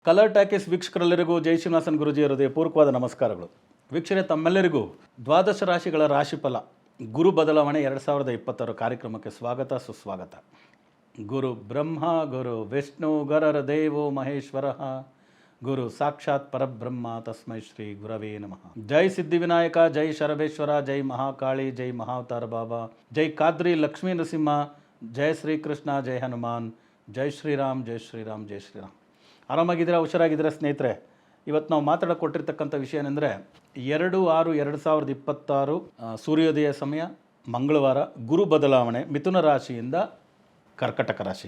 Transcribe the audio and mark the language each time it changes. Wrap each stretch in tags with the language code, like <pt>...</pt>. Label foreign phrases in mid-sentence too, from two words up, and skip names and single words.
<kn>ಕಲರ್ ಟಾಕೀಸ್ ವೀಕ್ಷಕರೆಲ್ಲರಿಗೂ ಜೈ ಶ್ರೀನಿವಾಸನ್ ಗುರುಜಿಯವರ ಹೃದಯಪೂರ್ವಕವಾದ ನಮಸ್ಕಾರಗಳು. ವೀಕ್ಷಕರೇ, ತಮ್ಮೆಲ್ಲರಿಗೂ ದ್ವಾದಶ ರಾಶಿಗಳ ರಾಶಿಫಲ ಗುರು ಬದಲಾವಣೆ 2026 ಕಾರ್ಯಕ್ರಮಕ್ಕೆ ಸ್ವಾಗತ ಸುಸ್ವಾಗತ.</kn> <sa>ಗುರು ಬ್ರಹ್ಮ ಗುರು ವಿಷ್ಣು ಗುರರ ದೇವೋ ಮಹೇಶ್ವರ ಗುರು ಸಾಕ್ಷಾತ್ ಪರಬ್ರಹ್ಮ ತಸ್ಮೈ ಶ್ರೀ ಗುರವೇ ನಮಃ.</sa> <kn>ಜೈ ಸಿದ್ಧಿವಿನಾಯಕ, ಜೈ ಶರಬೇಶ್ವರ, ಜೈ ಮಹಾಕಾಳಿ, ಜೈ ಮಹಾವತಾರ ಬಾಬಾ, ಜೈ ಕಾದ್ರಿ ಲಕ್ಷ್ಮೀ ನರಸಿಂಹ, ಜೈ ಶ್ರೀಕೃಷ್ಣ, ಜೈ ಹನುಮಾನ್, ಜೈ ಶ್ರೀರಾಮ್, ಜೈ ಶ್ರೀರಾಮ್, ಜೈ ಶ್ರೀರಾಮ್. ಆರಾಮಾಗಿದ್ದೀರಾ, ಹುಷಾರಾಗಿದ್ದೀರಾ ಸ್ನೇಹಿತರೆ? ಇವತ್ತು ನಾವು ಮಾತಾಡೋಕೊಟ್ಟಿರ್ತಕ್ಕಂಥ ವಿಷಯ ಏನೆಂದರೆ 2/6/2026 ಸೂರ್ಯೋದಯ ಸಮಯ ಮಂಗಳವಾರ, ಗುರು ಬದಲಾವಣೆ ಮಿಥುನ ರಾಶಿಯಿಂದ ಕರ್ಕಟಕ ರಾಶಿಗೆ.</kn>